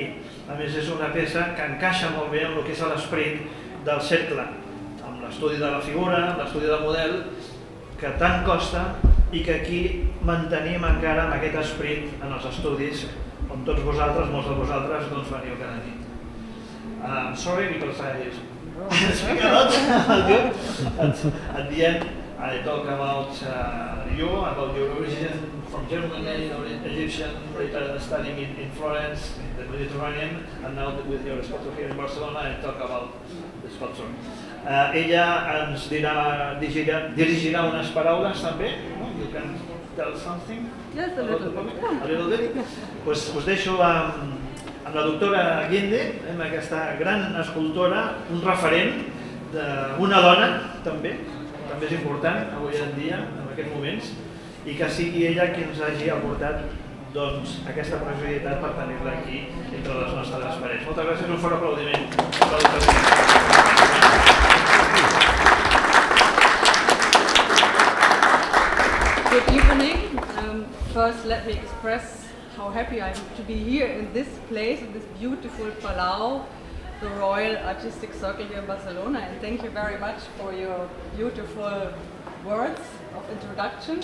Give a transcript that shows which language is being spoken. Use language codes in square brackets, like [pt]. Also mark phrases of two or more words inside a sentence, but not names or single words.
[ca] A més, és una peça que encaixa molt bé amb el que és l'esperit del cercle, amb l'estudi de la figura, l'estudi del model, que tant costa i que aquí mantenim encara amb aquest esperit en els estudis on tots vosaltres, molts de vosaltres, doncs veniu cada nit. [en] Sorry, because I speak a lot. At the end, I talk about you, about your origin from Germany, Egyptian, studying in Florence, in the Mediterranean, and now with your sculpture here in Barcelona, I talk about the sculpture. [ca] Ella ens dirigirà unes paraules també, no? [en] You can tell something? Yes, a little bit. A little bit? [ca] Pues us deixo amb la doctora Gindi, amb aquesta gran escultora, un referent d'una dona també és important avui en dia, en aquests moments, i que sigui ella qui ens hagi aportat aquesta possibilitat per tenir-la aquí entre les nostres parets. Moltes gràcies, un fort aplaudiment. [en] Good evening. First, let me express how happy I am to be here in this place, in this beautiful Palau, the Royal Artistic Cercle here in Barcelona, and thank you very much for your beautiful words of introduction.